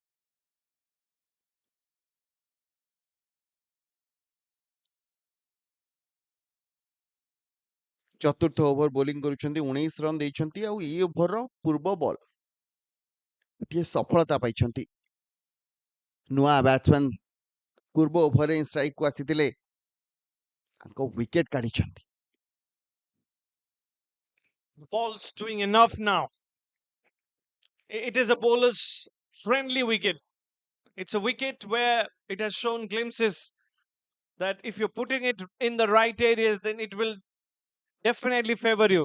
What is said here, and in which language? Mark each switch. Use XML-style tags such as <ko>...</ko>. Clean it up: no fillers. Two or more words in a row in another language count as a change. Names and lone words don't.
<or>ଚତୁର୍ଥ ଓଭର ବୋଲିଂ କରୁଛନ୍ତି 19 ରନ୍ ଦେଇଛନ୍ତି ଆଉ ଏଇ ଓଭରର ପୂର୍ବ ବଲ୍ ଗୋଟିଏ ସଫଳତା ପାଇଛନ୍ତି ନୂଆ ବ୍ୟାଟ୍ସମ୍ୟାନ ପୂର୍ବ ଓଭରରେ ଷ୍ଟ୍ରାଇକକୁ ଆସିଥିଲେ ତାଙ୍କ ୱିକେଟ କାଢିଛନ୍ତି</or> <en>The ball's doing enough now. It is a bowler's friendly wicket. It's a wicket where it has shown glimpses that if you're putting it in the right areas, then it will definitely favor you.</en>